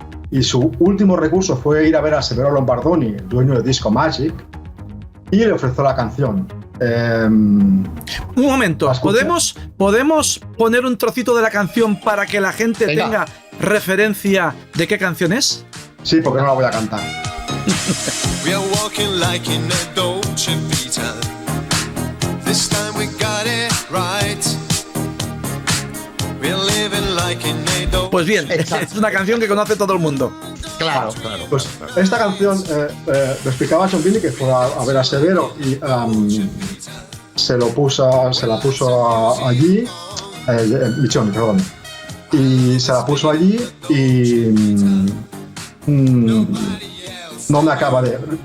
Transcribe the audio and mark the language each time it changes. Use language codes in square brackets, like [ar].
[es] Y su último recurso fue ir a ver a Severo Lombardoni, el dueño de Disco Magic, y le ofreció la canción. Un momento, ¿podemos poner un trocito de la canción para que la gente tenga referencia de qué canción es? Sí, porque no la voy a cantar. [en] We are walking like in a Dolce Vita. This time we got it right. We are living like in a Dolce. [es] Pues bien, es una canción que conoce todo el mundo. Claro. Pues esta canción lo explicaba John Billy, que fue a ver a Severo y se la puso allí, Michoni, perdón. Y se la puso allí y no me acaba de...